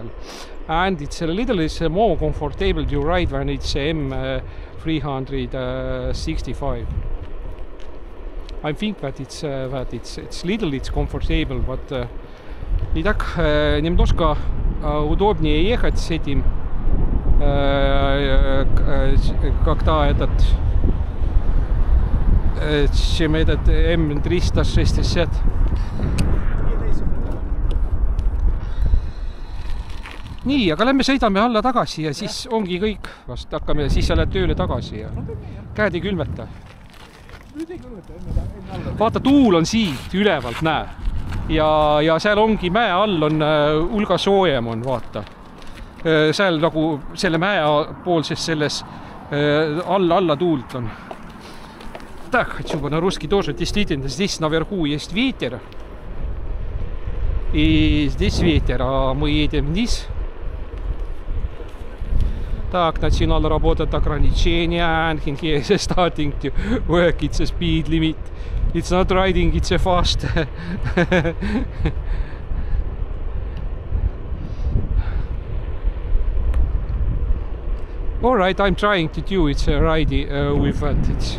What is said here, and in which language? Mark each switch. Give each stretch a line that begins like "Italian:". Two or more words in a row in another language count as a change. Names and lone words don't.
English: And it's a little more comfortable to ride when it's M365. I think that it's little it's comfortable, but
Russian: и так немножко удобнее ехать с этим, когда этот чем этот M360.
Estonian: Nii, aga lähme sõidame alla tagasi ja siis ongi kõik. Vast hakkame ja siis sa lähed tööle tagasi ja käed ei külmeta. Vaata, tuul on siit ülevalt, näe. Ja seal ongi mäe all on hulga soojem on, vaata. Seal nagu selle mäe poolses selles alla tuult on.
Russian: Так, хочу бы на русский тоже. Действительно, здесь наверху есть ветер. И здесь ветер, а мы едем вниз. Так, начинал работать ограничение.
English: And here is starting to work. It's a speed limit. It's not riding, it's a fast. All right, I'm trying to do it ride with that.